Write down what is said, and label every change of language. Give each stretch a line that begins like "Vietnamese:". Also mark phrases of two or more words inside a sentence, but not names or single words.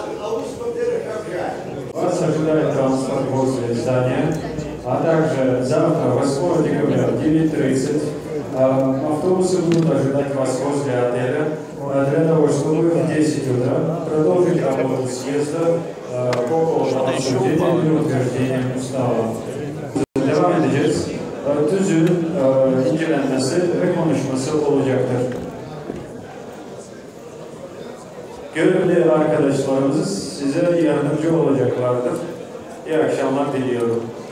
Russian: Вас ожидает транспорт возле здания, а также завтра, 8 декабря, в 9:30, автобусы будут ожидать вас возле отеля для того, чтобы в 10 утра продолжить работу съезда по поводу обсуждения и утверждения устава.
Turkish: Devam edeceğiz. Tüzüğün incelenmesi ve konuşması olacaktır. Görevli arkadaşlarımız size yardımcı olacaklardır. İyi akşamlar diliyorum.